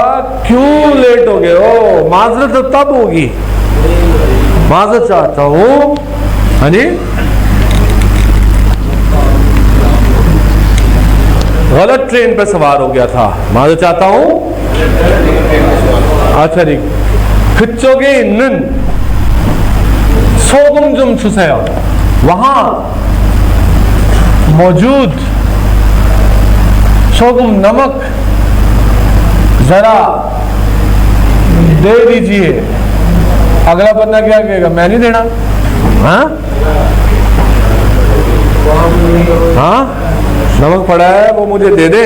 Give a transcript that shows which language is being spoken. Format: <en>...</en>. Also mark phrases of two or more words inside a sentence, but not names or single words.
<hi>क्यों लेट हो गए हो? माजरत तो तब होगी, माजरत चाहता हूं। हाँ जी, गलत ट्रेन पर सवार हो गया था, माजरत चाहता हूं। अच्छा जी,</hi> <ko>그쪽에 있는 소금 좀 주세요.</ko> <hi>वहां मौजूद सोगुम नमक जरा दे दीजिए। अगला बंदा क्या कहेगा? मैं नहीं देना। हाँ हाँ, नमक पड़ा है वो मुझे दे दे।</hi>